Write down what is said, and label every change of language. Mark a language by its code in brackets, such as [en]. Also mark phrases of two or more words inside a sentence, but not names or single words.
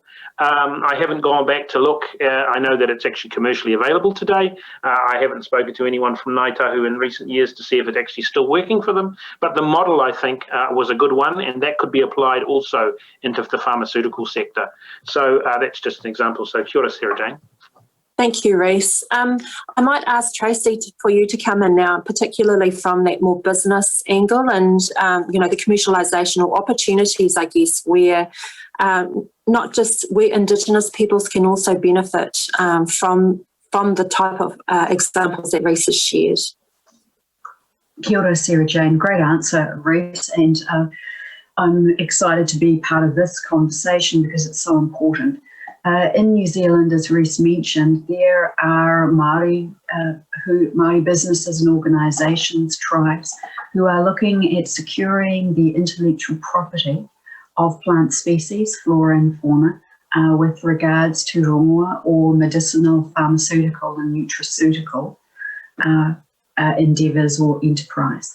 [en] I haven't gone back to look. I know that it's actually commercially available today. I haven't spoken to anyone from Ngāi Tahu in recent years to see if it's actually still working for them. But the model, I think, was a good one, and that could be applied also into the pharmaceutical sector. So that's just an example. So [mi] kia ora, [en] SarahJane. Thank you, Reece. I might ask Traci for you to come in now, particularly from that more business angle and, you know, the commercialisation or opportunities, I guess, where not just where Indigenous peoples can also benefit from the type of examples that Reece has shared. [mi] Kia ora, SarahJane. [en] Great answer, Reece, and I'm excited to be part of this conversation because it's so important. In New Zealand, as Reece mentioned, there are Māori businesses and organisations, tribes, who are looking at securing the intellectual property of plant species, flora and fauna, with regards to rongoa or medicinal, pharmaceutical and nutraceutical endeavours or enterprise.